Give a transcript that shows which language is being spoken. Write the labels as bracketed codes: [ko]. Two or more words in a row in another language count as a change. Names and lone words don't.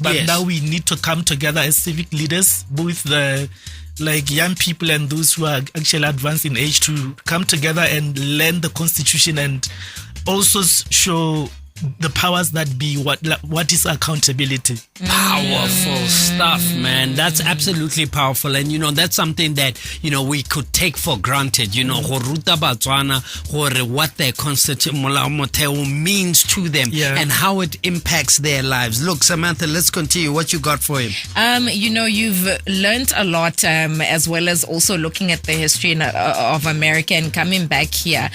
[en] But now we need to come together as civic leaders, both the young people and those who are actually advanced in age, to come together and learn the Constitution and also show the powers that be what is accountability. Powerful stuff, man. That's absolutely powerful. And that's something that we could take for granted. [tn] Go ruta [en] Botswana what their constitution means to them and how it impacts their lives. Look, Samantha, let's continue. What you got for him? You've learned a lot, as well as also looking at the history of America and coming back here.